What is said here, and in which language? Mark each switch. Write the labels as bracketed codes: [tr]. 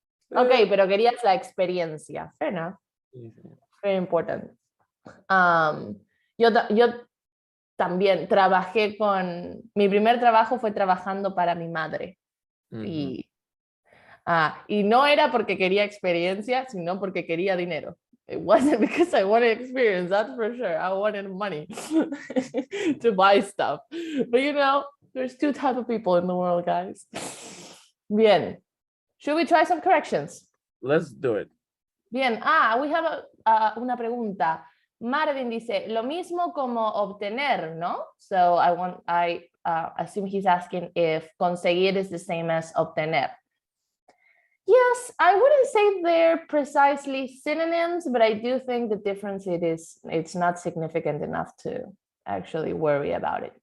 [es] Ok, pero querías la experiencia. [en] Fair enough. Very important. [es] Yo también mi primer trabajo fue trabajando para mi madre. Ujú. Y no era porque quería experiencia, sino porque quería dinero. [en] It wasn't because I wanted experience, that's for sure. I wanted money to buy stuff. But there's two types of people in the world, guys. [es] Bien. [en] Should we try some corrections? Let's do it. [es] Bien. [en] We have [es] una pregunta. Marvin dice, lo mismo como obtener, ¿no? [en] So I assume he's asking if [es] conseguir [en] is the same as obtener. Yes, I wouldn't say they're precisely synonyms, but I do think the difference it's not significant enough to actually worry about it.